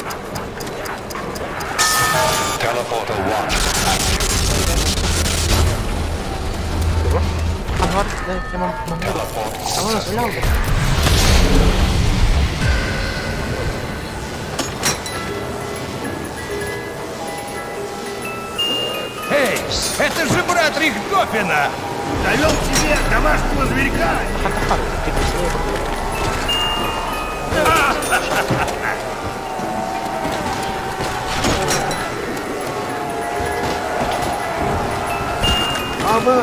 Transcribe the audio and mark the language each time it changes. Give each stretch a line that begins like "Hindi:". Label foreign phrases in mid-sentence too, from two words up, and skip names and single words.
Indonesian: Teleporter 1. Anwar, emang Teleport sudah successful. udah.
Russian: Эй, это же брат Рихтгофена! Довел к тебе домашнего зверька! Абас!